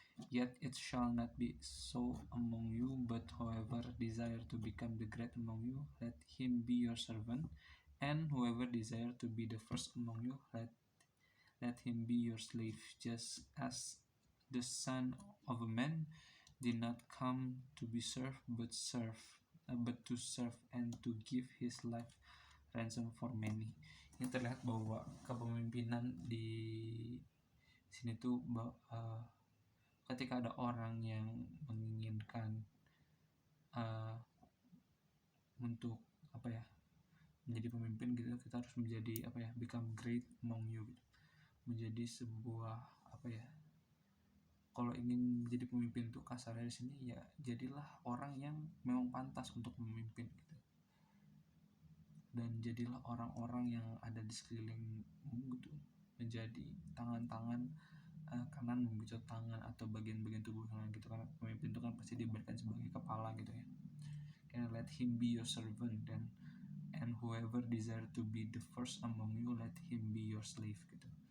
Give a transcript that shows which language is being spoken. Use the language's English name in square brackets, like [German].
[English] Yet it shall not be so among you, but whoever desire to become the great among you, let him be your servant, and whoever desire to be the first among you, let him be your slave, just as the Son of Man did not come to be served but to serve and to give his life ransom for many. [Indonesian] Ini terlihat bahwa kepemimpinan di sini tuh ketika ada orang yang menginginkan untuk menjadi pemimpin gitu, kita harus menjadi [English] become great among you [Indonesian] gitu. Menjadi sebuah kalau ingin menjadi pemimpin tuh kasarnya di sini ya jadilah orang yang memang pantas untuk memimpin gitu. Dan jadilah orang-orang yang ada di sekelilingmu gitu, menjadi tangan-tangan kanan membacot tangan atau bagian-bagian tubuh kanan gitu, karena pemimpin itu kan pasti diberikan sebagai kepala gitu ya. [English] Can let him be your servant and whoever desire to be the first among you, let him be your slave gitu.